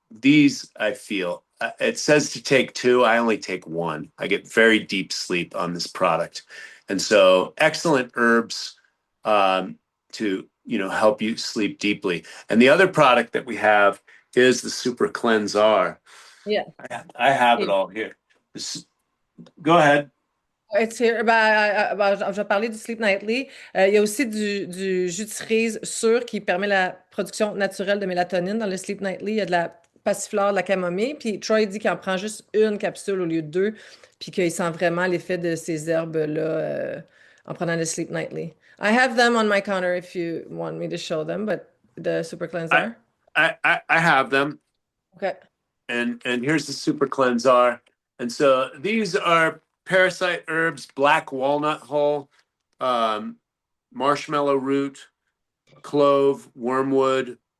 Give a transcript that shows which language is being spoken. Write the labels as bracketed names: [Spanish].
[English] These I feel. It says to take two. I only take one. I get very deep sleep on this product. And so excellent herbs to, help you sleep deeply. And the other product that we have is the Super Cleanser. yeah. I have it all here. Go ahead. It's here. [French] Je vais parler du Sleep Nightly. Il y a aussi du jus de cerise sûr qui permet la production naturelle de mélatonine dans le Sleep Nightly. Il y a de la passiflore, de la camomille. Puis Troy dit qu'il en prend juste une capsule au lieu de deux, puis qu'il sent vraiment l'effet de ces herbes-là en prenant le Sleep Nightly. [English] I have them on my counter if you want me to show them, but the Super I, Cleanser. I have them. Okay. And here's the Super Cleanser. And so these are parasite herbs: black walnut hull, marshmallow root, clove, wormwood,